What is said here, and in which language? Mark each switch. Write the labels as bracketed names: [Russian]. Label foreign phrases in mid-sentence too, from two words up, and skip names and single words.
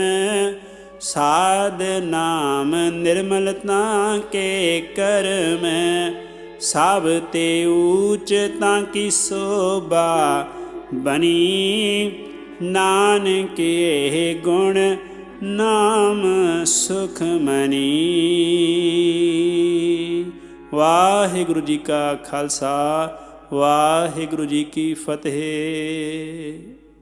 [Punjabi] ਸਾਧ ਨਾਮ ਨਿਰਮਲਤਾ ਕੇ ਕਰਮ। ਸਭ ਤੇ ਊਚ ਤਾਕਿ ਸੋਭਾ ਬਨੀ। ਨਾਨਕ ਏਹ ਗੁਣ ਨਾਮ ਸੁਖ ਮਨੀ। ਵਾਹਿਗੁਰੂ ਜੀ ਕਾ ਖ਼ਾਲਸਾ ਵਾਹਿਗੁਰੂ ਜੀ ਕੀ ਫ਼ਤਹਿ।